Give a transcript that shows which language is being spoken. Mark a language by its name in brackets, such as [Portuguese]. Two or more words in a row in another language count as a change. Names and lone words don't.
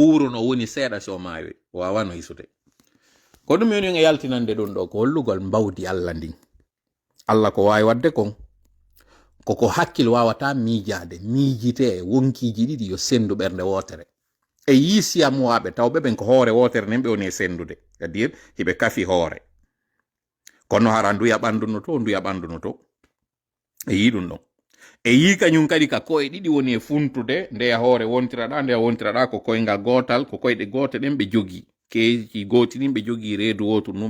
[Fula] wurono woni seeɗa so mawi o wawano hisude ko ɗum yoni e yaltinande ɗum ɗo ko hollugol mbawdi Allah ndin Allah ko wawi wadde kon koko hakkil wawata miijade miijite e wonkiji ɗiɗi yo sendu ɓernde wotere e yisiyam waɓe tawɓe ɓen ko hoore wotere nen ɓe woni e sendude [French] c'est à dire [Fula] hiɓe kafi hoore kono hara nduya ɓanduno to e yi ɗum ɗon e yi kañum kadi ka koye ɗiɗi woni e funtude ndeya hoore wontiraɗa ko koynga gotal ko koyɗe gote ɗen ɓe jogi keji goti ɗin ɓe jogi reedu wotu num